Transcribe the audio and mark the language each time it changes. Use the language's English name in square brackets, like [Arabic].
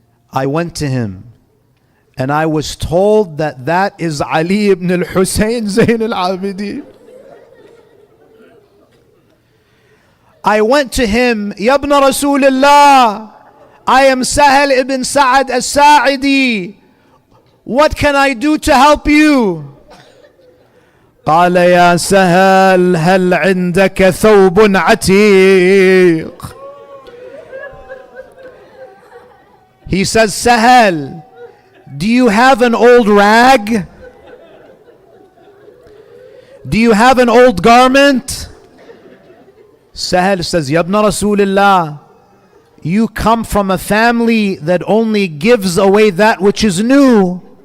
[English] I went to him and I was told that that is Ali ibn al-Hussain Zayn al-Abideen. I went to him, [Arabic] Ya ibn Rasulullah, [English] I am Sahal ibn Sa'ad al-Sa'idi. What can I do to help you? [Arabic] قال يا سهل هل عندك ثوب عتيق. [English] He says, Sahel, do you have an old rag? Do you have an old garment? Sahel says, [Arabic] Ya ibn Rasulullah, [English] you come from a family that only gives away that which is new.